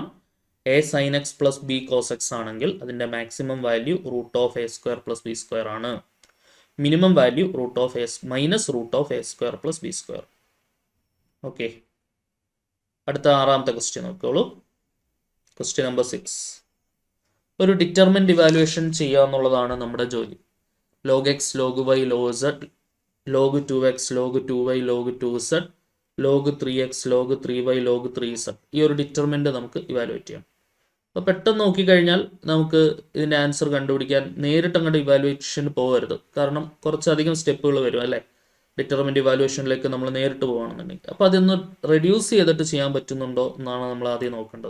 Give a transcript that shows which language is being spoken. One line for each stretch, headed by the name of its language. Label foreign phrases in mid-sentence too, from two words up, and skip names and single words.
English: a sine x plus b cos x
Malayalam: ആണെങ്കിൽ അതിൻ്റെ
English: maximum value
Malayalam: √(a²+b² ആണ്.
English: minimum value
Malayalam: -√(a²+b²). ഓക്കെ. അടുത്ത 6ാമത്തെ ക്വസ്റ്റ്യൻ നോക്കിക്കോളൂ.
English: question number
Malayalam: 6. ഒരു
English: determinant evaluation
Malayalam: ചെയ്യുക എന്നുള്ളതാണ് നമ്മുടെ ജോലി.
English: log x log y log z log 2x log 2y log 2z log 3x log 3y log 3z
Malayalam: ഈ ഒരു ഡിറ്റർമിൻഡ് നമുക്ക് ഇവാലുവേറ്റ് ചെയ്യാം. അപ്പോൾ പെട്ടെന്ന് നോക്കിക്കഴിഞ്ഞാൽ നമുക്ക് ഇതിൻ്റെ ആൻസർ കണ്ടുപിടിക്കാൻ നേരിട്ട് അങ്ങോട്ട് ഇവാലുവേഷന് പോകരുത്. കാരണം കുറച്ചധികം സ്റ്റെപ്പുകൾ വരും അല്ലേ ഡിറ്റർമിൻഡ് ഇവാലുവേഷനിലേക്ക് നമ്മൾ നേരിട്ട് പോകുകയാണെന്നുണ്ടെങ്കിൽ. അപ്പോൾ അതൊന്ന് റെഡ്യൂസ് ചെയ്തിട്ട് ചെയ്യാൻ പറ്റുന്നുണ്ടോ എന്നാണ് നമ്മൾ ആദ്യം നോക്കേണ്ടത്.